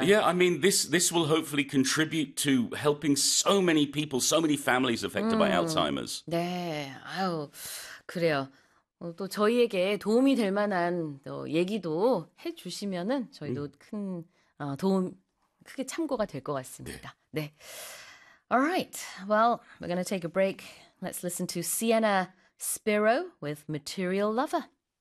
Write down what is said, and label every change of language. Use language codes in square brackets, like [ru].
[en] Yeah, I mean, this will hopefully contribute to helping so many people, so many families affected by Alzheimer's. [ko] 네. 아유, 그래요. 또 저희에게 도움이 될 만한 또 얘기도 해 주시면은 저희도 큰 도움 크게 참고가 될것 같습니다. [en] 네. All right. Well, we're going to take a break. Let's listen to Sienna Spiro with Material Lover.